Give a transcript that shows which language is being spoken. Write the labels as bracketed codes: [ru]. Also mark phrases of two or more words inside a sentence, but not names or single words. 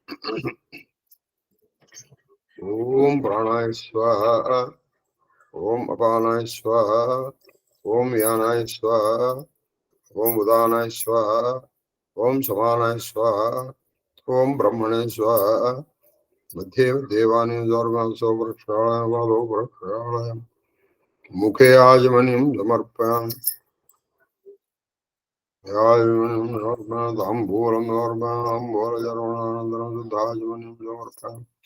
[sa] ఓం ప్రాణాయ స్వాహ, ఓం అపానాయ స్వాహ, ఓం యానాయ స్వాహ, ఓం ఉదానాయ స్వాహ, ఓం సమానాయ స్వాహ, ఓం బ్రహ్మణే స్వాహ. मध्ये देवानि प्रक्षालय मुखे आजमनीं समर्पयामि. ताम्बूलमूलजर्वणानन्दनं समर्पयामि.